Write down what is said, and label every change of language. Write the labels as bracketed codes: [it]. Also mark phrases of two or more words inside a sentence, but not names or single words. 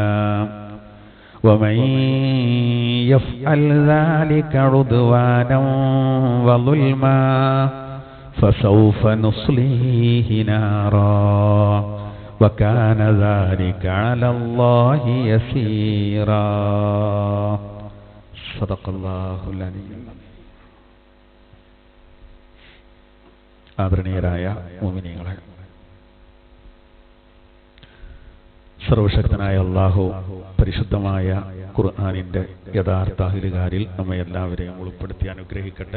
[ar] ومن يفعل ذلك عدوانا وظلما فسوف نصليه نارا وكان ذلك على الله يسيرا. صدق الله العلي. [ml] ആദരണീയരായ മുഅ്മിനീങ്ങളെ, സർവശക്തനായ അല്ലാഹു പരിശുദ്ധമായ ഖുർആനിന്റെ യഥാർത്ഥ അഹ്ലുകാരിൽ നമ്മെ എല്ലാവരെയും ഉൾപ്പെടുത്തി അനുഗ്രഹിക്കട്ടെ.